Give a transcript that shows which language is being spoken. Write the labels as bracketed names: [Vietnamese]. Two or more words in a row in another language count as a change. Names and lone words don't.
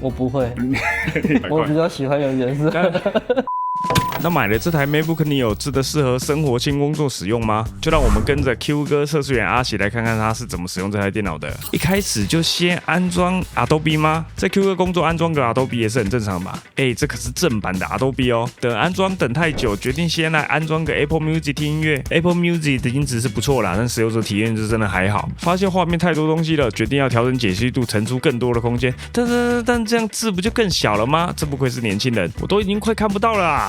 [Chinese] 我不會，我比較喜歡有顏色。那買了這台 MacBook Neo 真的適合生活輕工作使用嗎？就讓我們跟着 Q 哥測試員阿喜來看看他是怎麼使用這台電腦的。一開始就先安裝 Adobe 嗎？在 Q 哥工作安裝個 Adobe 也是很正常吧？這可是正版的 Adobe 哦。等安裝等太久，決定先來安裝個 Apple Music 聽音樂。Apple Music 的音質是不錯啦，但使用者體驗就真的還好。發現畫面太多東西了，決定要調整解析度，騰出更多的空間。但這樣字不就更小了嗎？真不愧是年輕人，我都已經快看不到了啦。